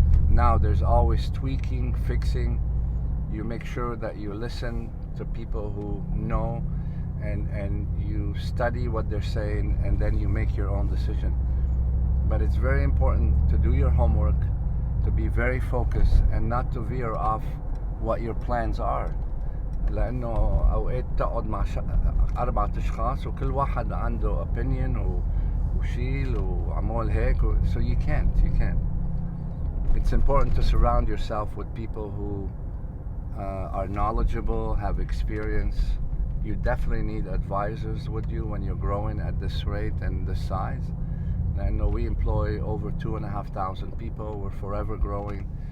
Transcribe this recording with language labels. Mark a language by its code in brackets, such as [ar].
[en] Now there's always tweaking, fixing. You make sure that you listen to people who know, and you study what they're saying, and then you make your own decision. But it's very important to do your homework, to be very focused, and not to veer off what your plans are. [ar] لأنه أوقات تقعد مع 4 أشخاص وكل واحد عنده opinion وشيل وعمول هيك [en] so you can't. It's important to surround yourself with people who are knowledgeable, have experience. You definitely need advisors with you when you're growing at this rate and this size. And I know we employ over 2,500 people. We're forever growing.